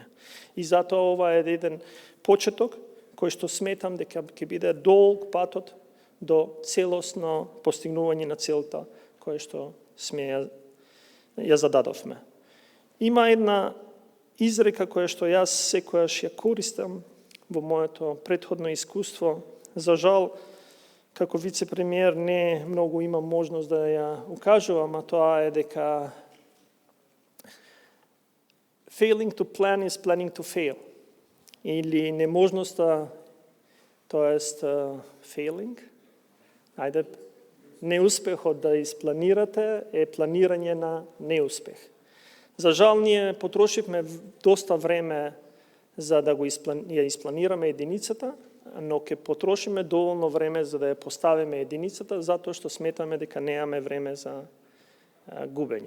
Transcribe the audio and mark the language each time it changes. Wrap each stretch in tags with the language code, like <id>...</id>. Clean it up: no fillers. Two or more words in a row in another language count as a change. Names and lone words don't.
<mk>И затоа ова е еден почеток, кој што сметам дека ќе биде долг патот до целосно постигнување на целта која што сме ја зададовме. Има една изрека која што јас секојаш ја користам во моето претходно искуство. За жал, како вице-премиер не многу имам можност да ја укажувам, а тоа е дека</mk> <en>failing to plan is planning to fail.</en> <mk>Или неможноста, тоест failing, неуспехот да испланирате е планирање на неуспех. За жал, ние потрошивме доста време за да ја испланираме единицата, но ќе потрошиме доволно време за да ја поставиме единицата, затоа што сметаме дека немаме време за губење.</mk>